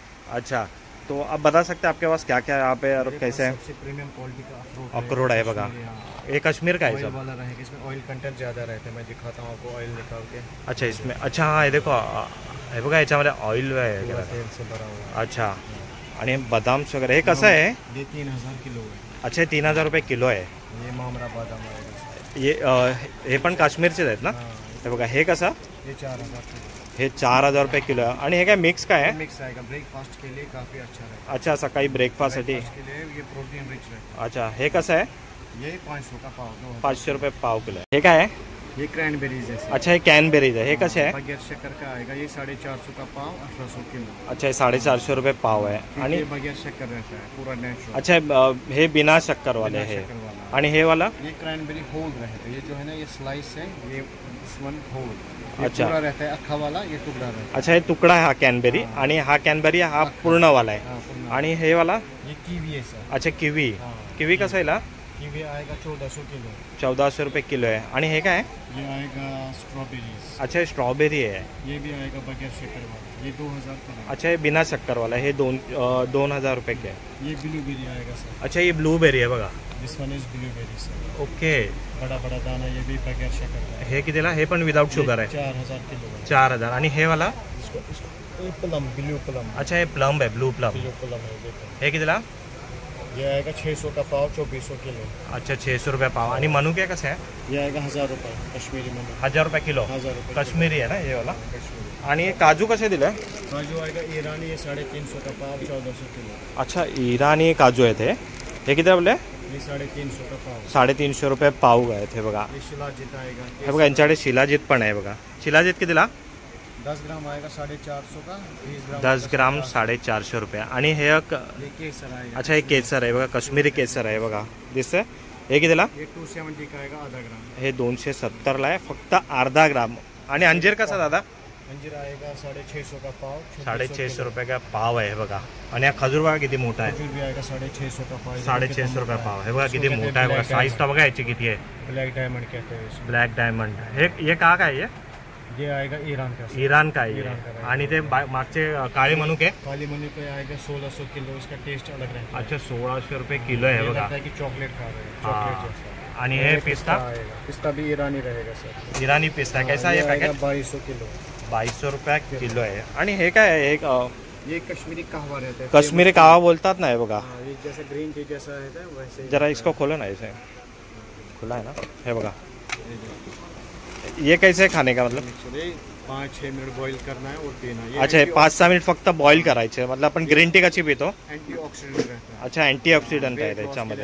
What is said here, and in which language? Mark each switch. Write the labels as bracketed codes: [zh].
[hi] अच्छा, तो आप बता सकते हैं आपके पास क्या क्या है यहाँ पे और कैसे है? प्रीमियम क्वालिटी का अखरोट है बघा. ये कश्मीर का है ऑयल वाला रहेगा, इसमें ऑयल कंटेंट ज़्यादा रहते हैं. मैं दिखाता हूँ आपको ऑयल निकाल के. अच्छा इसमें, अच्छा हाँ ये देखो [mr] हे बघा याच्यामध्ये ऑइल आहे [hi] तेल से भरा हुआ. अच्छा. [mr] आणि बदाम्स वगैरे हे कसं आहे? [hi] ये 3000 किलो है. [mr] अच्छा 3000 रुपये किलो आहे. ये मामरा बादाम आहे. हे पण काश्मीरचेच आहेत ना? हे बघा हे कसं? [hi] ये 4000 किलो. [mr] हे 4000 रुपये किलो आहे. आणि हे काय मिक्स काय आहे? [hi] मिक्स आएगा, ब्रेकफास्ट के लिए काफ़ी अच्छा है. [mr] अच्छा सकाळी ब्रेकफास्टसाठी. [hi] के लिए ये प्रोटीन रिच है. [mr] अच्छा हे कसं आहे? [hi] ये 500 का पाव. [mr] 500 रुपये पाव किलो आहे. हे काय आहे? [hi] ये क्रैनबेरीज है। [mr] अच्छा हे कॅनबेरीज आहे, हे कसे आहे? [hi] बगैर शक्कर का आएगा, ये 450 का पाव, 1800 किलो। [mr] अच्छा हे 450 रुपये पाव आहे आणि [hi] बगैर शक्कर रहता है, पूरा नेचुरल। [mr] अच्छा हे बिना शक्कर वाले है आणि हे वाला [hi] ये क्रैनबेरी होल रहता है, ये जो है ना ये स्लाइस है, ये [en] This one whole. [hi] अच्छा पूरा रहता है अख्खा वाला, ये टुकड़ा रहता है। [mr] अच्छा हे तुकडा आहे हा कॅनबेरी आणि हा कॅनबेरी हा पूर्ण वाला आहे आणि हे वाला [hi] ये कीवी है सर। [mr] अच्छा किवी, किवी कसं आहे? [hi] कीवी आएगा 1400 किलो। [mr] 1400 रुपये किलो आहे आणि हे काय? [hi] ये आएगा स्ट्रॉबेरीज। [mr] अच्छा हे स्ट्रॉबेरी आहे, [hi] ये भी आएगा बगैर शक्कर वाला, ये 2000 का। [mr] अच्छा हे बिना शक्कर वाला हे 2000 रुपये के आहे। [hi] ये ब्लूबेरी आएगा सर। [mr] अच्छा ये ब्लूबेरी आहे बघा, [en] This one is blueberry sir. Okay [hi] बड़ा बड़ा दाना, ये भी बगैर शक्कर का है। [mr] हे कितीला? हे पण विदाउट शुगर आहे, [hi] 4000 किलो। [mr] 4000 आणि हे वाला? [hi] ये प्लम, ब्लू प्लम। [mr] अच्छा हे प्लम आहे, ब्लू प्लम। [hi] ब्लू प्लम है, देखो [mr] हे कितीला? [hi] ये आएगा 600 का पाव, 2400 किलो। [mr] अच्छा 600 रुपये पाव आणि मनुके कसं आहे? [hi] ये आएगा 1000 रुपये कश्मीरी मनु। 1000 रुपये किलो 1000 रुपये [mr] कश्मीरी आहे ना हे वाला। कश्मीरी। आणि काजू कसे दिले? [hi] काजू आएगा ईरानी, ये 350 का पाव, 1400 किलो। [mr] अच्छा इराणी काजू आहेत हे किती बोलले? [hi] ये 350 का पाव। [mr] 350 रुपये पाव आहेत हे बघा। [hi] ये शिलाजीत आएगा, [mr] हे बघा यांच्याकडे शिलाजीत पण आहे बघा। शिलाजीत कितीला? [hi] 10 ग्राम आएगा 450 का, [mr] 10 ग्राम 450 रुपये आणि हे [hi] ये केसर आएगा। [mr] अच्छा हे केसर आहे बघा, कश्मीरी केसर आहे बघा, दिसतंय? हे कितीला? [hi] ये 270 का आएगा, आधा ग्राम। [mr] हे 270ला आहे फक्त अर्धा ग्राम। आणि अंजीर कसा दादा? [hi] अंजीर आएगा 650 का पाव, [mr] 650 रुपये का पाव आहे बघा। आणि हा खजूर बघा किती मोठा आहे, [hi] खजूर भी आएगा 650 का पाव। [mr] 650 रुपये पाव हे बघा किती मोठा आहे बघा। साईज तर बघा याची किती आहे, [hi] ब्लैक डायमंड कहते हैं इसको। [mr] Black diamond. हे का काय? [hi] ये आएगा ईरान का सर। [mr] इराण का आहे [hi] ईरान का [mr] आणि ते मागचे काळे मनुके? [hi] काली मनी पे आएगा 1600 किलो, इसका टेस्ट अलग रहता है। [mr] अच्छा 1600 रुपये किलो आहे बघा। [hi] लगता है कि चॉकलेट खा रहे हैं, हाँ। चॉकलेट जैसा। [mr] आणि हे पिस्ता? [hi] आएगा, पिस्ता भी ईरानी रहेगा सर। [mr] इराणी पिस्ता कैसा आहे पॅकेट? [hi] 2200 किलो। [mr] 2200 रुपये किलो आहे। आणि हे काय आहे? एक [hi] ये कश्मीरी कहवा रहता है, [mr] कश्मीरी कावा बोलतात ना हे बघा। [hi] हाँ, ये जैसे ग्रीन टी जैसा रहता है वैसे। जरा इसको खोलो ना, इसे खुला है ना, [mr] हे बघा। [hi] ये कैसे खाने का मतलब? 5-6 मिनट बॉईल करना है और पीना है। [mr] अच्छा 5-6 मिनिट फक्त बॉईल करायचे, मतलब आपण ग्रीन टी कशी पितो? [hi] एंटीऑक्सीडेंट रहता है। [mr] अच्छा अँटीऑक्सिडंट आहे त्याच्यामध्ये।